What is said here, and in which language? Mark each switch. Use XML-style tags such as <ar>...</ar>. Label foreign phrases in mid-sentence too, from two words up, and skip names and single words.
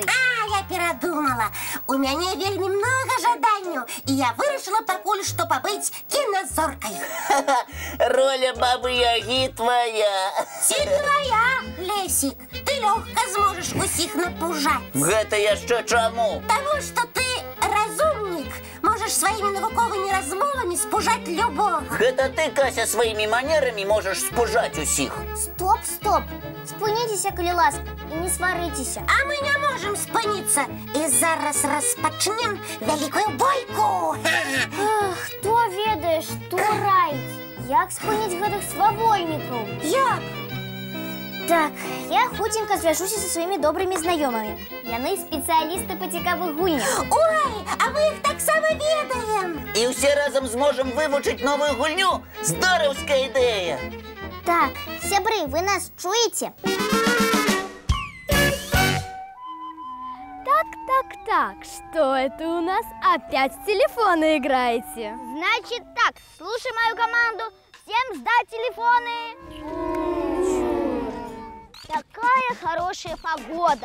<be>А, я перадумала. У мяне вельми много жаданняў, и я вырашила пакуль што пабыць кіназоркай. Роля бабы-ягі твоя. Ці твоя, Лесик. Ты легко зможешь усіх напужаць. Гэта яшчэ чаму?</be> <ru>Тому что</ru> <be>ты разумник, можешь своими навуковыми размовами спужать любого. Гэта ты, Кася, своими манерами можешь спужать усіх. Стоп. Спыніцеся, калі ласка, і не сварыцеся. А мы не можем спыніцца. І зараз распачнем вялікую бойку. Хто ведае, што раіць? Як спыніць гэтых свавольнікаў? Як? Так, я хутенька звяжуся са сваімі добрымі знаёмымі. Яны спецыялісты па цікавых гульнях. Ой, а мы іх таксама ведаем. І ўсе разам зможам вывучыць новую гульню? Здораўская ідэя! Так, сябры, вы нас чуете?</be> <ru>Так, что это у нас? Опять в телефоны играете? Значит так, слушай мою команду. Всем сдать телефоны. Такая хорошая погода.</ru>